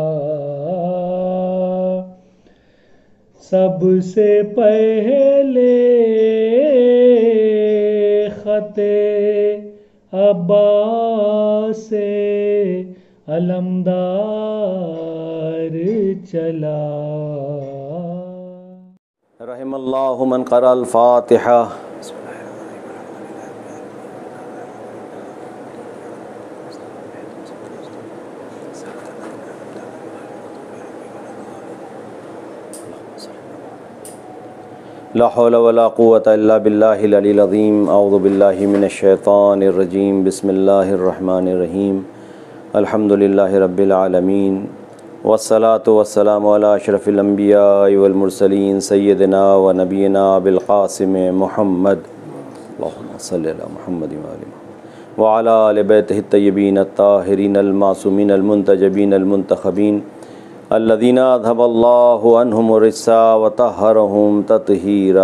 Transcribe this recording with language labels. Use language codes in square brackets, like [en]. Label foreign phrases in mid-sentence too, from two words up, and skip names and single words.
[ur] सबसे पहले खते अब्बास से अलमदार चला। [ar] رحم الله من قرأ الفاتحة. لا حول ولا قوة إلا بالله العلي العظيم. أعوذ بالله من الشيطان الرجيم. بسم الله الرحمن الرحيم. الحمد لله رب العالمين والصلاة والسلام على أشرف الأنبياء والمرسلين سيدنا ونبينا أبي القاسم محمد اللهم صل على محمد وعلى آل بيته الطيبين الطاهرين المعصومين المنتجبين المنتخبين الذين أذهب الله عنهم الرجس وطهرهم تطهيرا.